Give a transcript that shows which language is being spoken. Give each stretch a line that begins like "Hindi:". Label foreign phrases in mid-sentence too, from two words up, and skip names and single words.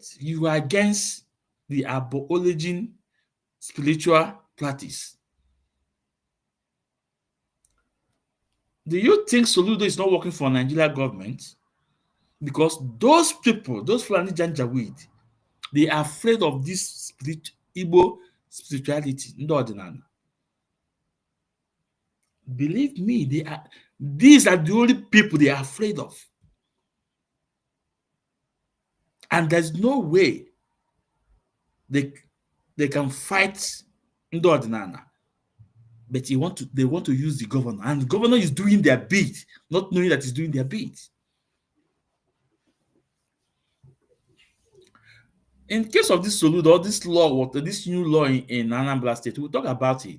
English: You are against the abolishing spiritual practice. Do you think Soludo is not working for Nigeria government? Because those people, those Fulani Janjaweed, they are afraid of this Igbo spirituality,
Igbo: ndị ọdịnala.
English: Believe me, these are the only people they are afraid of. And there's no way they can fight
Igbo: ndị ọdịnala.
English: But they want to use the governor, and the governor is doing their bit, not knowing that he's doing their bit. In case of this Soludo, this new law in Anambra State, we'll talk about it.